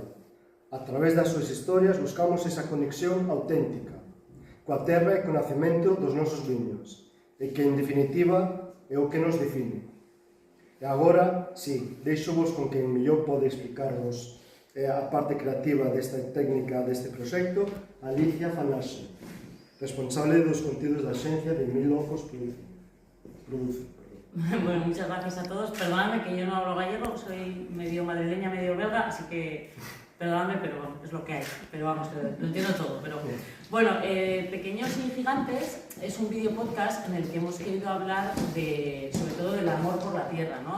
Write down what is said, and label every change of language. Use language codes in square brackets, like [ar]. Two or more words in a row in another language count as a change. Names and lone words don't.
[gl] A través das súas historias buscamos esa conexión auténtica coa terra e co nacemento dos nosos viños, e que, en definitiva, é o que nos define. E agora, sí, deixo-vos con quen mellor pode explicarvos a parte creativa desta técnica deste proxecto, Alicia Fanaxe, responsable dos contidos da axencia de Mil Ojos Produce. [es] Bueno, muchas gracias a todos. Perdóname que yo no hablo gallego, soy medio madrileña, medio belga, así que perdóname, pero bueno, es lo que hay. Pero vamos, lo entiendo todo. Pero bueno, Pequeños y Gigantes es un video podcast en el que hemos querido hablar sobre todo del amor por la tierra, ¿no?